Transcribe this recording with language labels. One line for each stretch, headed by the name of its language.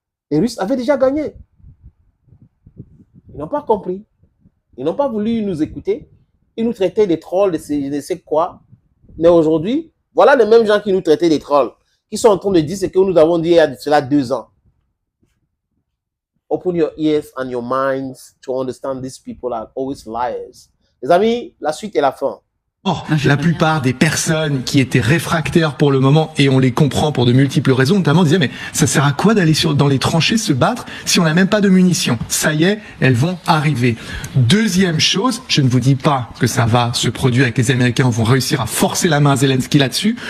French: Les Russes avaient déjà gagné. Ils n'ont pas compris. Ils n'ont pas voulu nous écouter. Ils nous traitaient des trolls, de ces quoi. Mais aujourd'hui, voilà les mêmes gens qui nous traitaient des trolls, qui sont en train de dire ce que nous avons dit il y a cela 2 ans.
English: Open your ears and your minds to understand these people are always liars.
French: Les amis, la suite et la fin. La plupart des personnes qui étaient réfractaires pour le moment, et on les comprend pour de multiples raisons, notamment disaient mais ça sert à quoi d'aller dans les tranchées se battre si on n'a même pas de munitions? Ça y est, elles vont arriver. Deuxième chose, je ne vous dis pas que ça va se produire et que les Américains vont réussir à forcer la main à Zelensky là-dessus.